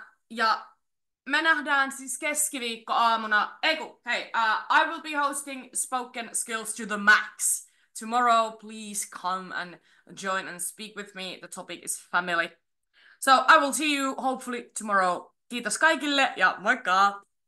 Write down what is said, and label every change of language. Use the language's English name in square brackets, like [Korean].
[Finnish] Ja me nähdään siis keskiviikkoaamuna. [English] I will be hosting Spoken Skills to the Max. Tomorrow, please come and join and speak with me. The topic is family. So I will see you hopefully tomorrow. [Finnish] Kiitos kaikille ja moikka!